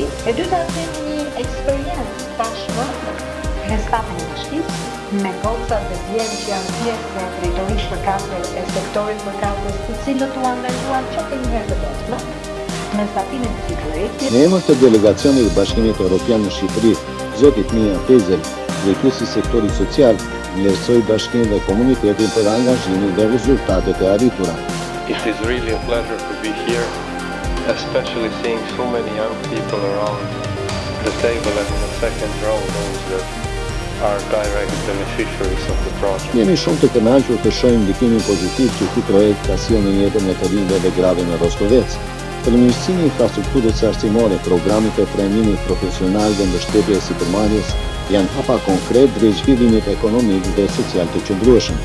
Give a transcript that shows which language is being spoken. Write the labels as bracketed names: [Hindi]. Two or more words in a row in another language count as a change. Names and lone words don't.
[Albanian] E dyta kemi një eksperiencë tashmë në stafin e bashkisë, me gocat dhe djerë që janë pjesë dhe drejtorish përkatës e sektorit përkatës, të cilët u angazhuan që të njëherë të vetme me zbatimin e këtij projekti. Në emër të delegacionit të Bashkimit Evropian në Shqipëri, zotit Mia Pezel, drejtuesi i sektorit social, vlerësoi bashkimin dhe komunitetin për angazhimin dhe rezultatet e arritura. [English] It is really a pleasure to be here, especially seeing so many young people around the table and in the second row, those that are direct beneficiaries of the project. [Albanian] Jemi shumë të kënaqur të shohim ndikimin pozitiv që ky projekt ka sjellë në jetën e të rinjve dhe grave në Roskovec. Përmirësimi i infrastrukturës arsimore, programit të trajnimit profesional dhe mbështetjes së sipërmarrjes janë hapa konkret drejt zhvillimit ekonomik dhe social të qëndrueshëm.